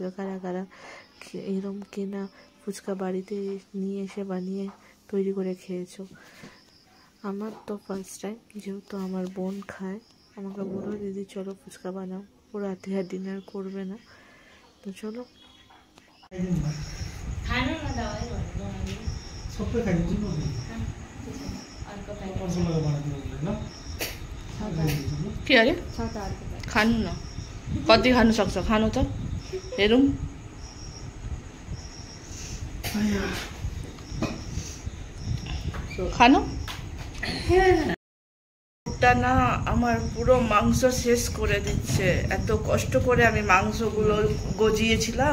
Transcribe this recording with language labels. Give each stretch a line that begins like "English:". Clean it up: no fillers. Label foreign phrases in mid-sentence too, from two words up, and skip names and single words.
Bangla: কারা কারা এরম কেনা ফুচকা বাড়িতে নিয়ে এসে বানিয়ে তৈরি করে খেয়েছো? আমার তো
English: first time,
Bangla: যেহেতু আমার বোন খায়, আমাকে বললো দিদি চলো ফুচকা বানাও, ও রাতে আর ডিনার করবে না, তো চলো।
Nepali: सबै खाइदिन्छु नि अर्कोलाई बनाइदिनु ल के अरे खानु न, कति खानु सक्छ खानु त, हेरौँ।
Bangla: খানো ওটা না আমার পুরো মাংস শেষ করে দিচ্ছে, এত কষ্ট করে আমি মাংসগুলো গজিয়েছিলাম।